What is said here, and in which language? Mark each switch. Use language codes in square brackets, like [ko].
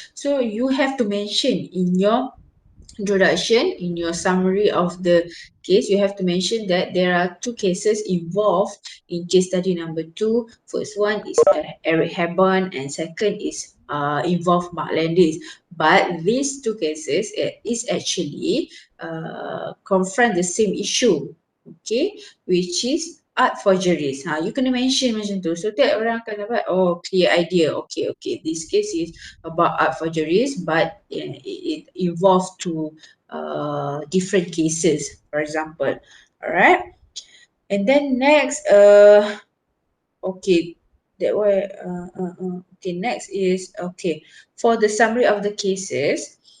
[en] So you have to mention in your introduction, in your summary of the case, you have to mention that there are 2 cases involved in case study number 2. First one is Eric Hebborn and second is involve Mark Landis. But these 2 cases is actually confront the same issue, okay, which is art forgeries. You [ms] kena mention macam tu. [en] So that [ms] orang akan dapat [en] clear idea. Okay, this case is about art forgeries, but it involves to different cases, for example. Alright, and then next, okay, that way. Okay, next is okay for the summary of the cases.